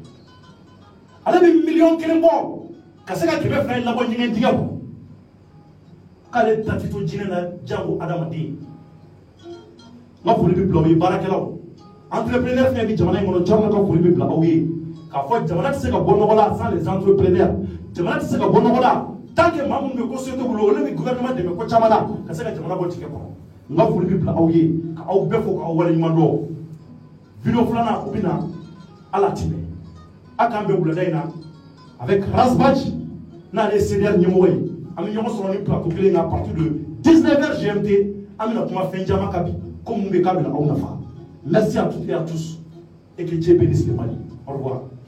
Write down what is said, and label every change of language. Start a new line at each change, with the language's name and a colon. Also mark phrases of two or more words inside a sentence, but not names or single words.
Bambara: ale bɛ miliyɔn 1 bɔ ka se ka 200 in labɔ ɲɛgɛn dingɛ kɔnɔ k'ale ta tɛ to jinɛ na jango adamaden n ka foli bɛ bila aw ye baarakɛlaw entrepreneur fɛn bɛ jamana in kɔnɔ jɔn ka foli bɛ bila aw ye k'a fɔ jamana tɛ se ka bɔ nɔgɔ la
French: sans les entrepreneurs
Bambara: jamana tɛ se ka bɔ nɔgɔ la
French: tant que
Bambara: maa minnu bɛ ko société bolo olu bɛ gouvernement dɛmɛ ko caman na ka se ka jamana bɔ tigɛ kɔnɔ n ka foli bɛ bila aw ye ka aw bɛɛ fo k'aw waleɲuman dɔn video filanan o bɛ na ala ti mɛn a k'an bɛ wulada in na avec Razbaji n'ale ye CDR ɲɛmɔgɔ ye an bɛ ɲɔgɔn sɔrɔ ni plateau kelen kan
French: à partir de 19h GMT
Bambara: an bɛna kuma fɛn caman kan bi ko mun bɛ k'a bɛna aw nafa
French: merci à toutes et à tous et que Dieu bénisse le Mali au revoir.